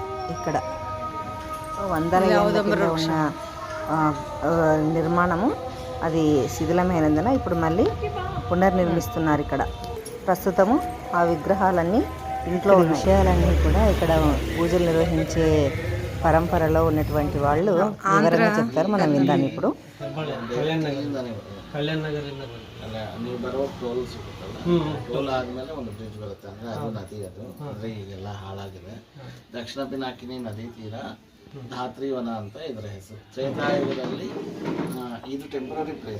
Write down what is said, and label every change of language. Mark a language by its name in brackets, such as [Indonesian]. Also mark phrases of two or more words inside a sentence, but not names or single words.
[Telugu] ఇక్కడ వందల ఏళ్ళ కింద ఉన్న నిర్మాణము అది శిథిలమైనందున ఇప్పుడు మళ్ళీ పునర్నిర్మిస్తున్నారు. ఇక్కడ ప్రస్తుతము ఆ విగ్రహాలన్నీ ఇంట్లో విషయాలన్నీ కూడా ఇక్కడ పూజలు నిర్వహించే పరంపరలో ఉన్నటువంటి వాళ్ళు వివరంగా చెప్తారు. మనం విందాం ఇప్పుడు. [Kannada] ಕಲ್ಯಾಣ ನಗರ ನೀವು ಬರೋ ಟೋಲ್ ಸಿಗುತ್ತಲ್ಲ, ಟೋಲ್ ಆದಮೇಲೆ ಒಂದು ಬ್ರಿಡ್ಜ್ ಬರುತ್ತೆ, ಅಂದರೆ ಅದು ನದಿ. ಅದು ಅಂದರೆ ಈಗೆಲ್ಲ ಹಾಳಾಗಿದೆ. ದಕ್ಷಿಣ ಪಿನಾಕಿನಿ ನದಿ ತೀರ ಧಾತ್ರಿವನ ಅಂತ ಇದರ ಹೆಸರು. ತ್ರೇತಾಯುಗದಲ್ಲಿ ಇದು [English] temporary place.